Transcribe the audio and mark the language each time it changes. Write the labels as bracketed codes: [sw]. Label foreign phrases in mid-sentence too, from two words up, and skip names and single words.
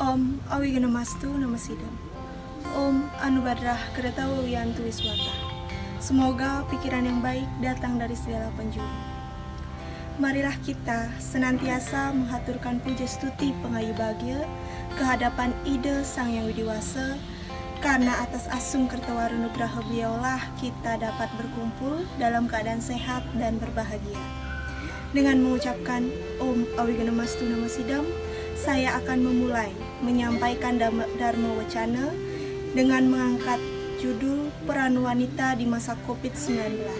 [sa] Awigana Mastu Namasidam. Om Anubadrah Keretawa Wiyantu Wiswata. [id] Semoga pikiran yang baik datang dari segala penjuru. Marilah kita senantiasa menghaturkan puja stuti pengayu bahagia kehadapan ide Sang Yang Widiwasa, karena atas asung kertawara nugraha beliaulah kita dapat berkumpul dalam keadaan sehat dan berbahagia. Dengan mengucapkan [sa] Om Awigana Mastu Namasidam, [id] saya akan memulai menyampaikan Dharma Wacana dengan mengangkat judul Peran Wanita di Masa COVID-19.